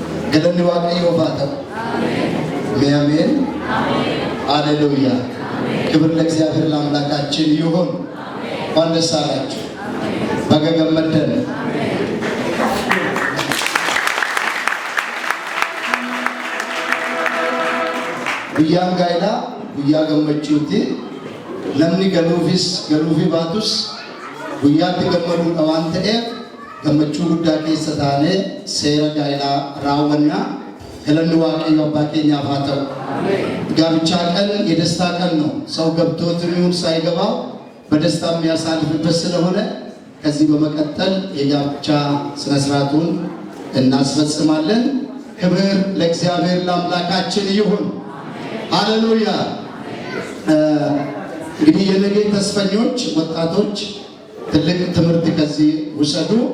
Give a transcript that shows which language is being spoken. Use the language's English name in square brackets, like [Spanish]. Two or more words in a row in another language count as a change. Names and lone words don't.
[Oromo] galanni waaqayyoof haa ta'u. [Amharic] አሜን ሃሌሉያ። ክብር ለእግዚአብሔር ለአምላካችን ይሁን። እንኳን ደስ አላችሁ። በገገመደን [Oromo] guyyaan gaa'ilaa guyyaa gammachuuti. Namni galuufi baatus guyyaatti gammaduudha waan ta'eef gammachuu guddaa keessa taanee seera gaa'ilaa raawwannaa. galanni waaqayyo abbaa keenyaaf haa ta'u. [Amharic] ጋብቻ ቀን የደስታ ቀን ነው። ሰው ገብቶት ይሁን ሳይገባው በደስታ የሚያሳልፍበት ስለሆነ ከዚህ በመቀጠል የጋብቻ ስነ ስርዓቱን እናስፈጽማለን። ክብር ለእግዚአብሔር ለአምላካችን ይሁን። ሃሌሉያ። እንግዲህ የነገ ተስፈኞች ወጣቶች ትልቅ ትምህርት ከዚህ ውሰዱ።